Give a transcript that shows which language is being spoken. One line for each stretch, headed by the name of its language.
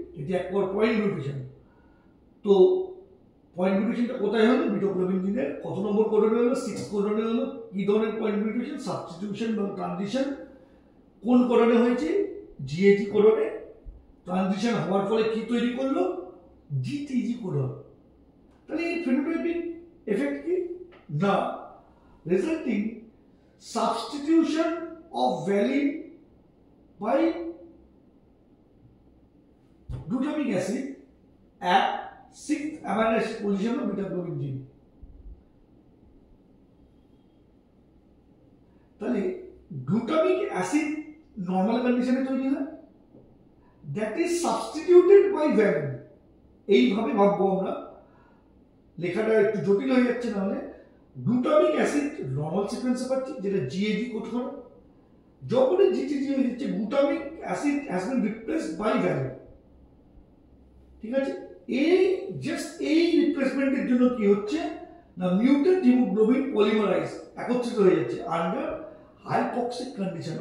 Bangla: এটি এক point mutation. তো পয়েন্ট মিউটেশনটা কোথায় হলো, বিটা-গ্লোবিন জিনের কত নম্বর কোডনে হলো, 6th কোডনে হলো। কি ধরনের পয়েন্ট মিউটেশন, সাবস্টিটিউশন বা ট্রানজিশন। কোন কোডনে হয়েছে, জিএজি কোডনে। ট্রানজিশন হওয়ার ফলে কি তৈরি করলো, জিটিজি কোডন। তাহলে এই ফেনোটাইপিক এফেক্ট কি না,
English: Resulting substitution of valine by glutamic acid at 6th amino acid position of beta globin gene. তাহলে glutamic acid normal condition
Bangla: এ তৈরি হয়,
English: that is substituted by valine।
Bangla: এইভাবে ভাববো আমরা, লেখাটা একটু জটিল হয়ে যাচ্ছে। নাহলে glutamic acid নরমাল সিকোয়েন্সে পাচ্ছি যেটা জিএজি কোড করে, যখনই জিটিজি হয়ে যাচ্ছে
English: Glutamic acid has been replaced by valine.
Bangla: ঠিক আছে, এই জাস্ট এই রিপ্লেসমেন্টের জন্য কি হচ্ছে না, মিউটেন্ট হিমোগ্লোবিন পলিমারাইজ একত্রিত হয়ে যাচ্ছে আন্ডার হাইপক্সিক কন্ডিশন।